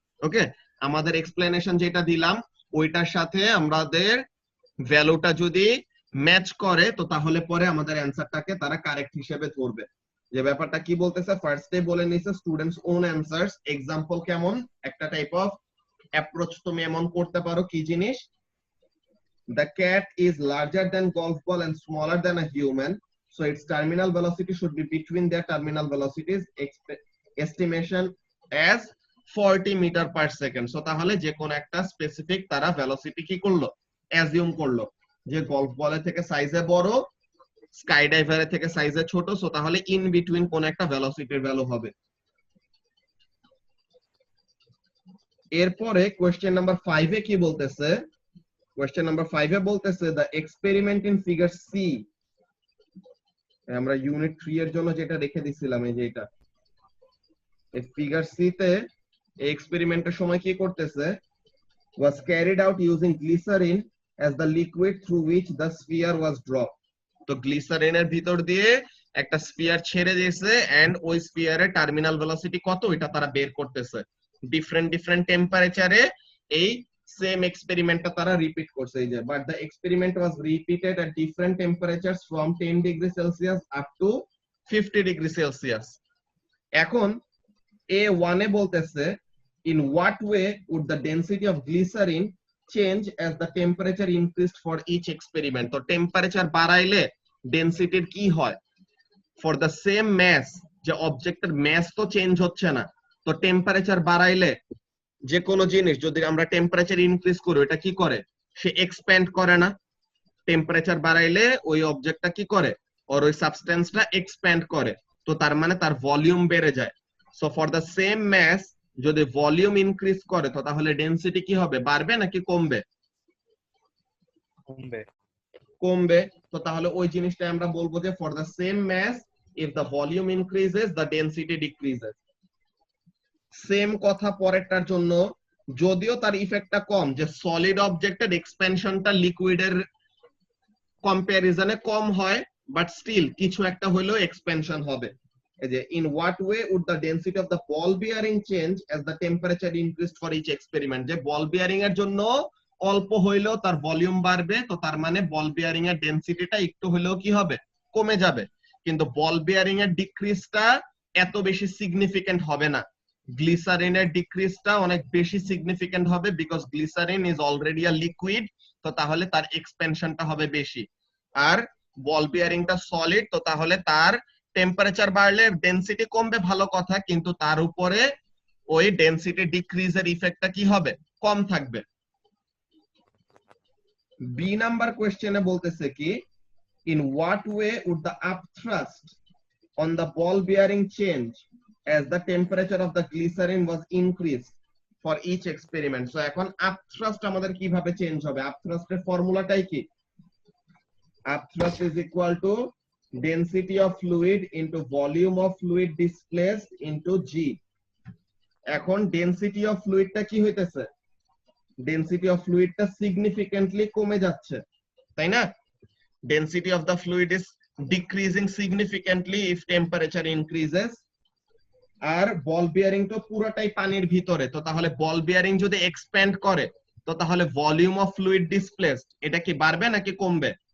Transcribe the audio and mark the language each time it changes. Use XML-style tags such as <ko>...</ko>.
<bn>ওকে, আমাদের এক্সপ্লেনেশন যেটা দিলাম ওইটার সাথে আমাদের ভ্যালুটা যদি ম্যাচ করে তো তাহলে পরে আমাদের অ্যানসারটাকে তারা কারেক্ট হিসেবে ধরবে। যে ব্যাপারটা কি বলতেছে, ফার্স্টে বলে নিছে স্টুডেন্টস ওন অ্যানসারস। এক্সাম্পল কেমন একটা টাইপ অফ অ্যাপ্রোচ তুমি এমন করতে পারো, কি জিনিস?</bn> <en>The cat is larger than golf ball and smaller than a human, so its terminal velocity should be between their terminal velocities. Estimation as 40 meter per second.</en> <bn>So তাহলে যে কোন একটা স্পেসিফিক তারা ভেলোসিটি কি করলো, অ্যাজিউম করলো যে golf বলের থেকে সাইজে বড়, স্কাই ডাইভারের থেকে সাইজে ছোট। সো তাহলে ইন বিটুইন কোন একটা ভেলোসিটির ভ্যালু হবে। এরপরে কোশ্চেন নাম্বার 5 এ কি বলতেছে, কোশ্চেন নাম্বার 5 এ বলতেছে the experiment in figure C, আমরা ইউনিট 3 এর জন্য যেটা রেখে দিছিলাম এই যে এটা, এই ফিগার সি তে এই এক্সপেরিমেন্টের সময় কি করতেছে,</bn> <en>was carried out using glycerin as the liquid through which the sphere was dropped।</en> <bn>তো গ্লিসারিনের ভিতর দিয়ে একটা স্ফিয়ার ছেড়ে দিয়েছে এন্ড ওই স্ফিয়ারের টার্মিনাল ভেলোসিটি কত এটা তারা বের করতেছে। ডিফারেন্ট টেম্পারেচারে এই সেম এক্সপেরিমেন্টটা তারা রিপিট করছে এই যে,</bn> <en>But the experiment was repeated at different temperatures from 10 degree Celsius up to 50 degree Celsius.</en> <bn>এখন A1 এ বলতেছে</bn> <en>in what way would the density of glycerin change as the temperature increased for each experiment।</en> <bn>তো temperature বাড়াইলে ডেনসিটির কি হয়,</bn> <en>for the same mass,</en> <bn>যে অবজেক্টের mass তো change হচ্ছে না, তো টেম্পারেচার বাড়াইলে যে কোনো জিনিস যদি আমরা টেম্পারেচার ইনক্রিজ করি এটা কি করে, সে এক্সপ্যান্ড করে না। টেম্পারেচার বাড়াইলে ওই অবজেক্টটা কি করে, আর ওই সাবস্টেন্সটা এক্সপ্যান্ড করে, তো তার মানে তার ভলিউম বেড়ে যায়। So for the same mass যদি ভলিউম ইনক্রিজ করে তো তাহলে ডেনসিটি কি হবে, বাড়বে নাকি কমবে? কমবে। কমবে। তো তাহলে ওই জিনিসটা আমরা বলবো যে</bn> <en>For the same mass if the volume increases the density decreases.</en> <bn>Same কথা পরেরটার জন্য, যদিও তার ইফেক্টটা কম, যে সলিড অবজেক্টের এক্সপেনশনটা লিকুইডের কম্পারিজনে কম হয়, বাট স্টিল কিছু একটা হইলেও এক্সপেনশন হবে।</bn> <en>এই যে in what way would the density of the ball bearing change as the temperature increased for each experiment।</en> <bn>যে বল বিয়ারিং এর জন্য অল্প হইলেও তার ভলিউম বাড়বে, তো তার মানে বল বিয়ারিং এর ডেনসিটিটা একটু হইলেও কি হবে, কমে যাবে। কিন্তু বল বিয়ারিং এর ডিক্রিজটা এত বেশি সিগনিফিকেন্ট হবে না, গ্লিসারিনের ডিক্রিজটা অনেক বেশি সিগনিফিকেন্ট হবে,</bn> <en>because glycerin is already a liquid,</en> <bn>তো তাহলে তার এক্সপেনশনটা হবে বেশি। আর বল বিয়ারিংটা সলিড, তো তাহলে তার টেম্পারেচার বাড়লে ডেনসিটি কমবে, ভালো কথা, কিন্তু তার উপরে ওই ডেনসিটি ডিক্রিজের ইফেক্টটা কি হবে, কম থাকবে। বি নাম্বার কোশ্চেনে বলতেছে কি,</bn> <en>In what way would the upthrust on the ball bearing change as the temperature of the glycerin was increased for each experiment।</en> <bn>So এখন আপথ্রাস্ট আমাদের কিভাবে চেঞ্জ হবে, আপথ্রাস্টের ফর্মুলাটাই কি,</bn> <en>upthrust is equal to density of fluid into volume of fluid displaced into g।</en> <bn>এখন density of ফ্লুইডটা কি হইতেছে, density of ফ্লুইডটা significantly কমে যাচ্ছে, তাই না?</bn> <en>Density of the fluid is decreasing significantly if temperature increases.</en> <bn>আর ball bearing তো পুরোটাই পানির ভিতরে, তো তাহলে বল বিয়ারিং যদি এক্সপ্যান্ড করে তো তাহলে ভলিউম অফ ফ্লুইড ডিসপ্লেসড এটা কি বাড়বে নাকি কমবে?</bn>